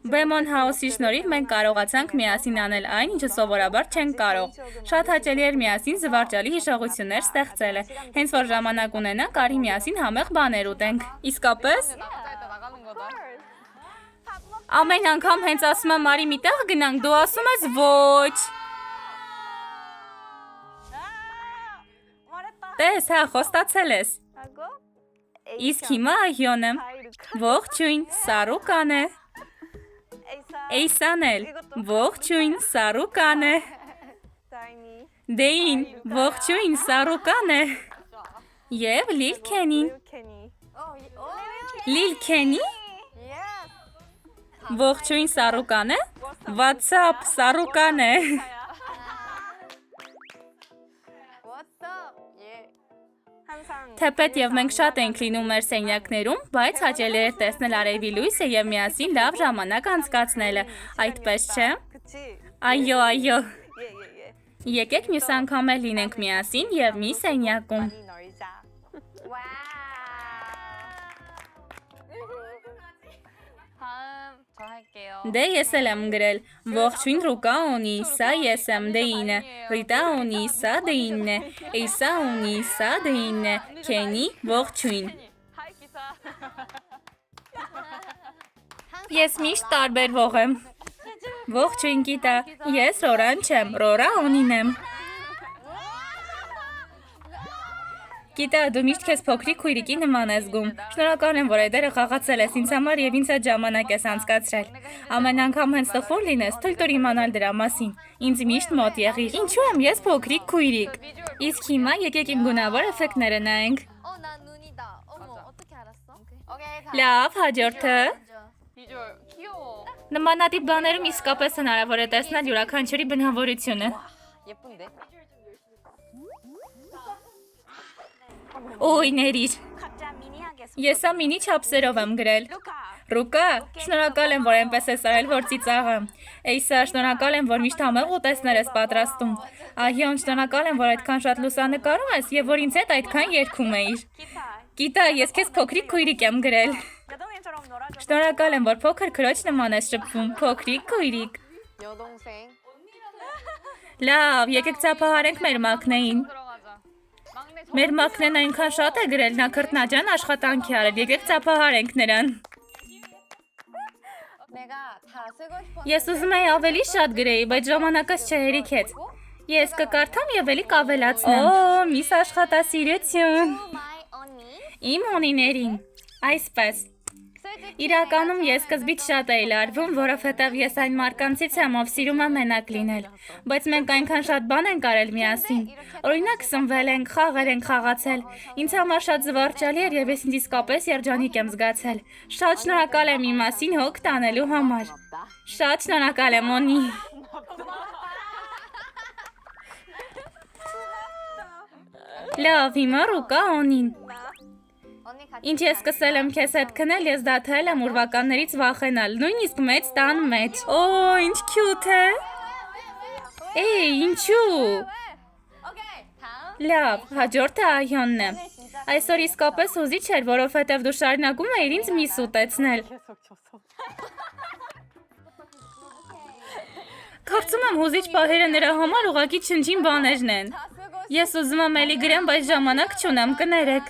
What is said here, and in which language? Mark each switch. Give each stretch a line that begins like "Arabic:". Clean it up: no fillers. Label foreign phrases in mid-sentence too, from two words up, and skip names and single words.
Armenian: Բեմոն Հաուսի շնորհիվ մենք կարողացանք միասին անել այն, ինչը սովորաբար չենք կարող։ Շատ հաճելի էր միասին զվարճալի հիշողություններ ստեղծելը։ Հենց որ ժամանակ ունենանք, արի միասին համեղ բաներ ուտենք։ Իսկապես,
Korean: 나갈 때 나가는 거다.
Armenian: ամեն անգամ հենց ասում եմ արի մի տեղ գնանք, դու ասում ես ոչ։ 말했다. Տես, հա, խոստացել ես։ 하고 Իսկ հիմա այոն եմ։ Ողջույն, սա ռուկան է։ 에이사 Էյսան էլ։ Ողջույն, սա ռուկան է։ 다이니 Դեին, ողջույն, սա ռուկան է։ Եվ Լիլ Քենին։ 케니. Լիլ Քենի։ Yes. Ողջույն, սա ռուկան է։
English: What's up,
Armenian: սա ռուկան է։
English: What's up? Yeah.
Armenian: 항상 Թեպետ եւ մենք շատ ենք լինում մեր սենյակներում, բայց հաճելի է տեսնել արևի լույսը եւ միասին լավ ժամանակ անցկացնելը։ Այդպես չէ։ 그치? Այո, այո։ 예. Եկեք մյուս անգամ էլ լինենք միասին եւ մի սենյակում։
Korean: 많이 놀자. 와. 다음 저 할게요.
Armenian: Դե ես էլ եմ գրել։ Ողջույն ռուկա ունի, սա ես եմ Դեինը։ Ռիտա ունի, սա Դեինն է։ Էյսա ունի, սա Դեինն է։ Քենի, ողջույն։
Korean: 하이 기사.
Armenian: Ես միշտ տարբերվող եմ։ Ողջույն գիտա, ես Ռորան չեմ, Ռորա ունին եմ։ Գիտա, դու միշտ քեզ փոքրիկ քույրիկի նման ես զգում։ Շնորհակալ եմ, որ այդ դերը խաղացել ես ինձ համար եւ ինձ այդ ժամանակ ես անցկացրել։ Ամեն անգամ հենց տխուր լինես, թույլ տուր իմանալ դրա մասին։ Ինձ միշտ մոտ եղիր։ Ինչու եմ ես փոքրիկ քույրիկ։ Իսկ հիմա եկեք իմ գունավոր էֆեկտները նայենք։
Korean: 나 눈이다. 어머, 어떻게 알았어? 오케이.
Armenian: Լավ, հաջորդը։
Korean: 비주얼 귀여워.
Armenian: Նմանատիպ բաներում իսկապես հնարավոր է տեսնել յուրաքանչյուրի բնավորությունը։ 예쁜데? Օй, ներիր։
Korean: 각자 미니하게
Armenian: Ես սա մինի չափսերով եմ գրել։ Ռուկա, շնորհակալ եմ, որ այնպես ես արել, որ ծիծաղեմ։ Էյսա, շնորհակալ եմ, որ միշտ համեղ ուտեսներ ես պատրաստում։ Ահիոն, շնորհակալ եմ, որ այդքան շատ լուսանկարում ես եւ որ ինձ հետ այդքան երգում էիր։ Գիտա, ես քեզ փոքրիկ քույրիկ եմ գրել։ Շնորհակալ եմ, որ փոքր քրոջ նման ես շփվում, փոքրիկ քույրիկ։ 여동생. Լավ, եկեք ծափահարենք մեր մակնեին։ Մեր մակնեն այնքան շատ է գրել, նա քրտնաջան աշխատանքի արել, եկեք ծափահարենք նրան։
Korean: 내가 다 쓰고 싶어.
Armenian: Ես ուզում էի ավելի շատ գրեի, բայց ժամանակս չհերիքեց։ Ես կկարդամ եւ էլի կավելացնեմ։ Օ, միս աշխատասիրություն։
Korean: My 언니.
Armenian: Իմ ունիներին։ Այսպես։ Իրականում ես սկզբից շատ էի լարվում, որովհետև ես այն մարկանցից եմ, ով սիրում է մենակ լինել։ Բայց մենք այնքան շատ բան ենք արել միասին։ Օրինակ սնվել ենք, խաղեր ենք խաղացել։ Ինձ համար շատ զվարճալի էր եւ ես ինձ իսկապես երջանիկ եմ զգացել։ Շատ շնորհակալ եմ իմ մասին հոգ տանելու համար։ Շատ շնորհակալ եմ, Օնի։ Լավ, հիմա Ռուկա Օնին։
Korean: 언니 같이.
Armenian: Ինչ ես սկսել եմ քեզ հետ քնել, ես դադարել եմ ուրվականներից վախենալ, նույնիսկ մեծ տան մեջ։ Օ, ինչ քյութ է։ Էй, ինչու։
Korean: 오케이. 다음.
Armenian: Լավ, հաջորդը Ահյոնն է։ Այսօր իսկապես հուզիչ էր, որովհետև դու շարունակում էիր ինձ միս ուտեցնել։ Կարծում եմ հուզիչ պահերը նրա համար ուղղակի չնչին բաներն են։
Korean: 다 쓰고.
Armenian: Ես ուզում եմ էլի գրեմ, բայց ժամանակ չունեմ, կներեք։